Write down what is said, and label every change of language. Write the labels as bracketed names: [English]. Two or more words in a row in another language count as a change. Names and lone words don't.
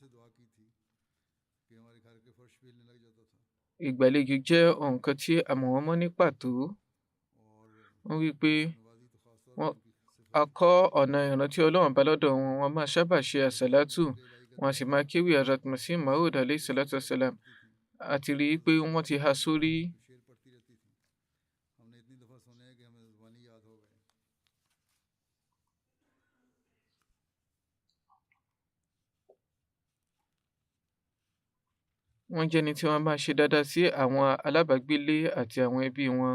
[Yoruba] Ìgbàlejò jẹ́ nǹkan tí a mọ̀ wọ́n mọ́ ní pàtó. Wọ́n wí pé a kọ́ ọ̀nà ìrántí Ọlọ́run bá lọ́dọ̀ wọn, wọ́n máa sábà ṣe àsàlátù, wọ́n a sì máa kéwì Hazrat Masih Maud [Arabic] عليه الصلاة والسلام. [Yoruba] A ti rí i pé wọ́n ti há sórí. Wọ́n jẹ́ ẹni tí wọ́n máa ṣe dáadáa sí àwọn alábàágbélé àti àwọn ẹbí wọn.